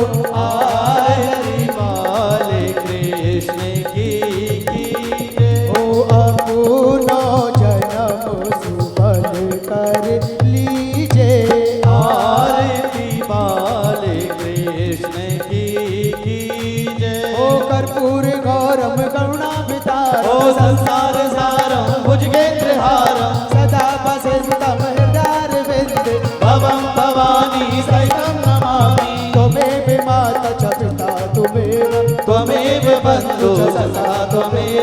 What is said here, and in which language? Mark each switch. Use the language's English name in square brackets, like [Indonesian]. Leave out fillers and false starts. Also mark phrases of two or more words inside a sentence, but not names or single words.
[Hindi] आरती बाल कृष्ण की जय। ओ अपनो जन्म सुफल कर लीजिए, आरती बाल कृष्ण की जय। [Sanskrit] ओ कर्पूर गौरम करुणावतार, ओ संसार सारं भुजगेन्द्रहारं। सदा वसंतम हृदयारविंद, भवं भवानी सहितं नमामि। त्वमेव माता च पिता त्वमेव, त्वमेव बन्धु सखा त्वमेव।